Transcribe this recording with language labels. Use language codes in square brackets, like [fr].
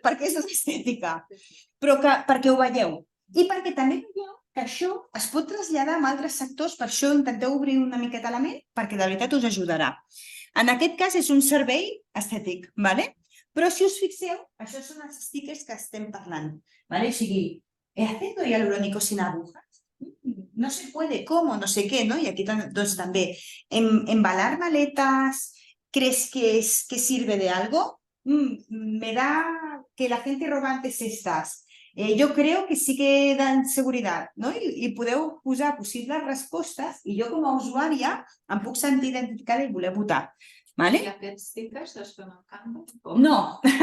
[ca] Perquè és estètica, però perquè ho veieu. I perquè també veieu que això es pot traslladar a altres sectors, per això intenteu obrir una miqueta la ment, perquè de veritat us ajudarà. En aquest cas és un servei estètic, ¿vale? Però si us fixeu, això són els stickers que estem parlant. [es] ¿Vale? [ca] O sigui, [es] ¿he haciendo hialurónico sin agujas? No se puede, ¿cómo? No sé qué, ¿no? Y aquí [ca] doncs, també, [es] embalar maletas, ¿crees que sirve de algo? Me da que la gente roba antes estas. [ca] Jo crec que sí que dan seguretat, no? I podeu posar possibles respostes i jo com a usuària em puc sentir identificada i voler votar. Vale? I aquests stickers es fan amb Canva? No.